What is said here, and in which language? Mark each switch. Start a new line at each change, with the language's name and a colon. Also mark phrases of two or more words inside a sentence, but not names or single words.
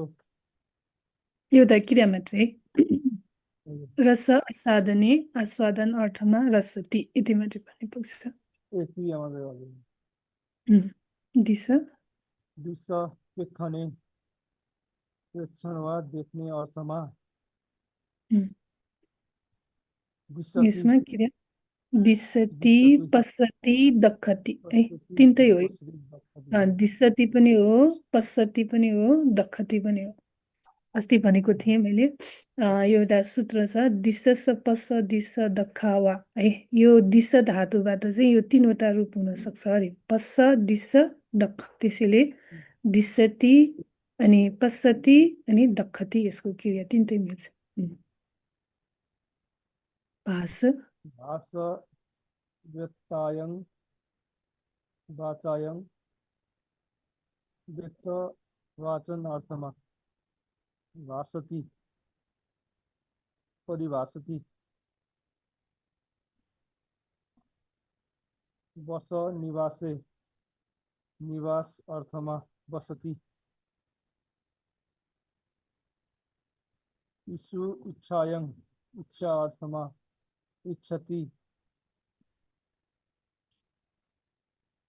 Nepali: एउटा क्रिया मात्रै
Sanskrit: रस आस्वादने
Nepali: आस्वादन अर्थमा रसती यति मात्रै भन्ने पुग्छ। क्रिया मात्रै हो दिस देख्ने प्रेक्षण वा देख्ने अर्थमा यसमा क्रिया
Sanskrit: दिसती पश्यति दक्षति
Nepali: है तिनटै हो। दिसती पनि हो पश्यति पनि हो दक्षति पनि हो। अस्ति भनेको थिएँ मैले यो एउटा सूत्र छ
Sanskrit: दिश पश्च दिश दखावा
Nepali: है यो दिश धातुबाट चाहिँ यो तीनवटा रूप हुन सक्छ अरे
Sanskrit: पश्च दिश दक्ष
Nepali: त्यसैले दिशति अनि पश्यति अनि दक्षति यसको क्रिया तिनटै मिल्छ। भाष
Sanskrit: व्यक्तायं वाचायं व्यक्त वाचन अर्थमा भाषति परिभाषति, बस निवासे निवास अर्थमा बसति, इषु इच्छायं इच्छा अर्थमा इच्छति,